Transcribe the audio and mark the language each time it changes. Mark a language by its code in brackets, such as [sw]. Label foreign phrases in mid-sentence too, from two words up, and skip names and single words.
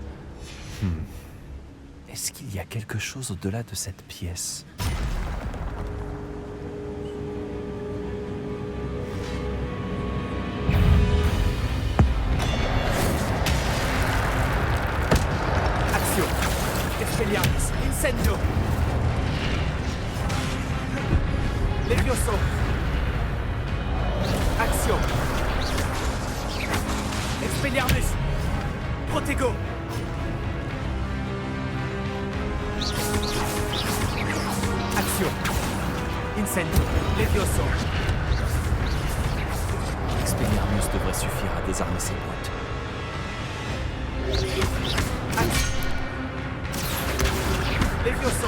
[fr] Est-ce qu'il y a quelque chose au-delà de cette pièce? Action. Expelliarmus. Incendio. Levioso. Action. Expelliarmus. Protego. Action. Incendio. Levioso. Expelliarmus devrait suffire à désarmer ses potes. Levioso.